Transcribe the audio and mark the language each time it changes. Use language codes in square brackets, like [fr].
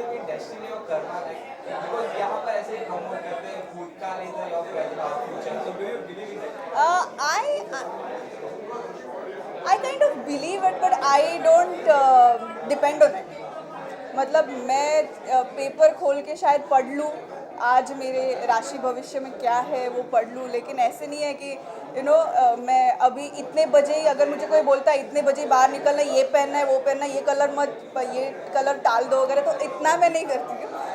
[hi] Destiny और Karma because यहाँ पर ऐसे प्रमोट करते हैं भूतकाल is your future [en] So do you believe in I kind of believe it, but I don't depend on it. [hi] मतलब मैं पेपर खोल के शायद पढ़ लूँ आज मेरे राशि भविष्य में क्या है वो पढ़ लूँ, लेकिन ऐसे नहीं है कि मैं अभी इतने बजे ही, अगर मुझे कोई बोलता है इतने बजे बाहर निकलना है, ये पहनना है वो पहनना है, ये कलर मत, ये कलर टाल दो वगैरह, तो इतना मैं नहीं करती हूँ.